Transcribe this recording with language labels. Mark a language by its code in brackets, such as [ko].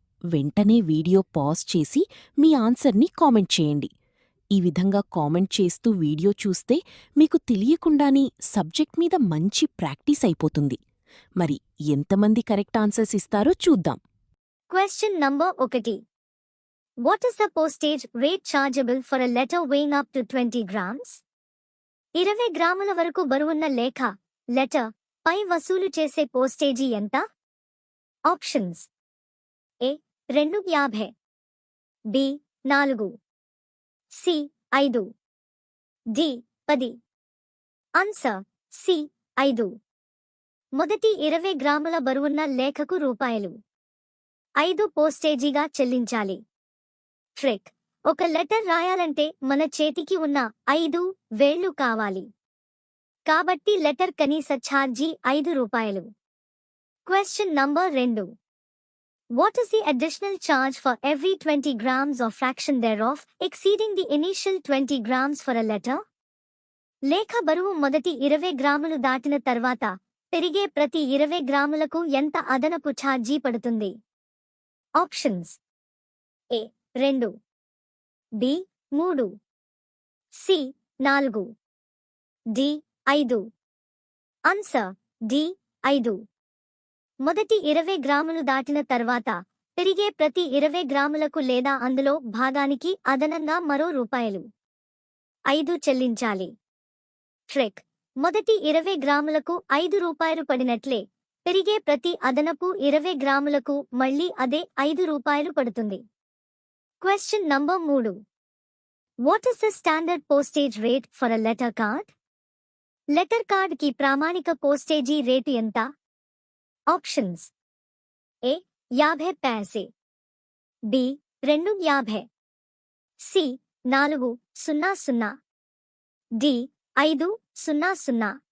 [te] వెంటనే video pause చేసి మీ ఆన్సర్ని కామెంట్ చేయండి. ఈ విధంగా కామెంట్ చేస్తూ వీడియో చూస్తే మీకు తెలియకుండానే సబ్జెక్ట్ మీద మంచి ప్రాక్టీస్ అయిపోతుంది. మరి ఎంతమంది కరెక్ట్ ఆన్సర్స్ ఇస్తారో చూద్దాం. [en] Question number 1. What is the postage rate chargeable for a letter weighing up to 20 grams? [te] 20 గ్రాముల వరకు బరువున్న లేఖ లెటర్ పై వసూలు చేసే పోస్టేజీ ఎంత? ఆప్షన్స్: ఏ 2.50, B 4, C 5, D 10. Answer C 5. మొదటి 20 గ్రాముల బరువున్న లేఖకు రూపాయలు 5 పోస్టేజీగా చెల్లించాలి. ట్రిక్: ఒక లెటర్ రాయాలంటే మన చేతికి ఉన్న 5 వేళ్లు కావాలి. కాబట్టి లెటర్ కనీస ఛార్జీ 5 రూపాయలు. [en] Question number 2. What is the additional charge for every 20 grams or fraction thereof exceeding the initial 20 grams for a letter? [te] లేఖ బరువు మొదటి 20 గ్రాములు దాటిన తర్వాత పెరిగే ప్రతి 20 గ్రాములకు ఎంత అదనపు ఛార్జీ పడుతుంది? ఆప్షన్స్: ఏ 2, B 3, C 4, D 5. Answer D 5. మొదటి 20 గ్రాములు దాటిన తర్వాత పెరిగే ప్రతి 20 గ్రాములకు లేదా అందులో భాగానికి అదనంగా మరో రూపాయలు 5 చెల్లించాలి. ట్రిక్: మొదటి 20 గ్రాములకు 5 రూపాయలు పడినట్లే పెరిగే ప్రతి అదనపు 20 గ్రాములకు మళ్లీ అదే 5 రూపాయలు పడుతుంది. [en] Question number 3. What is the standard postage rate for a letter card? [te] Letter card కి ప్రామాణిక పోస్టేజీ రేటు ఎంత? ఆప్షన్స్: ఏ 50 పైసే, బి 2.50, సి 4.00, డి 5.00.